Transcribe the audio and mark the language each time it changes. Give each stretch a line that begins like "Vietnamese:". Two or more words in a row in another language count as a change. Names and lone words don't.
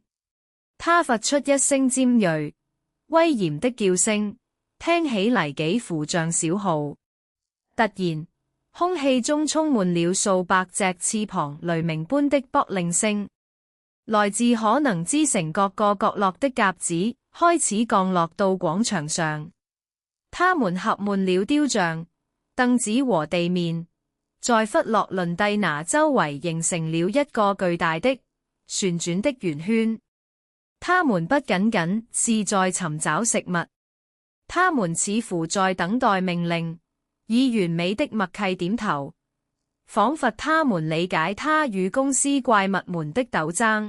Chinese: 他發出一聲尖銳、威嚴的叫聲，聽起嚟幾乎像小號。突然，空氣中充滿了數百隻翅膀雷鳴般的卜令聲，來自可能之城各個角落的鴿子開始降落到廣場上。他們合滿了雕像、凳子和地面，在弗洛倫蒂娜周圍形成了一個巨大的旋轉的圓圈。他們不僅僅是在尋找食物，他們似乎在等待命令，以完美的默契點頭，仿佛他們理解他與公司怪物們的鬥爭。